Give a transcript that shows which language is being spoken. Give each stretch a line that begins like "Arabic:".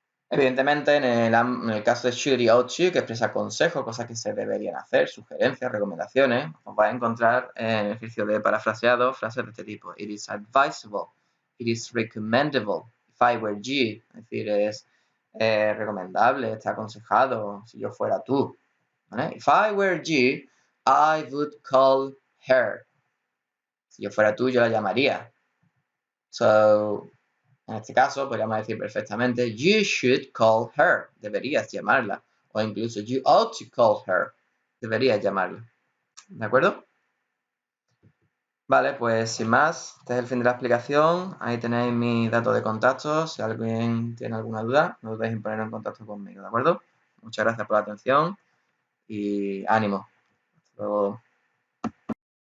Spanish: Evidentemente, en el caso de should y ought to, que expresa consejos, cosas que se deberían hacer, sugerencias, recomendaciones, os vais a encontrar en el ejercicio de parafraseado frases de este tipo.
English: It is advisable. It is recommendable. If I were you.
Spanish: Es decir, es recomendable, está aconsejado, si yo fuera tú. ¿Vale?
English: If I were you, I would call her.
Spanish: Si yo fuera tú, yo la llamaría. So, en este caso, podríamos decir perfectamente,
English: you should call her.
Spanish: Deberías llamarla. O incluso,
English: you ought to call her.
Spanish: Deberías llamarla. ¿De acuerdo? Vale, pues sin más, este es el fin de la explicación. Ahí tenéis mis datos de contacto. Si alguien tiene alguna duda, no dudéis en ponerlo en contacto conmigo, ¿de acuerdo? Muchas gracias por la atención y ánimo. Hasta luego.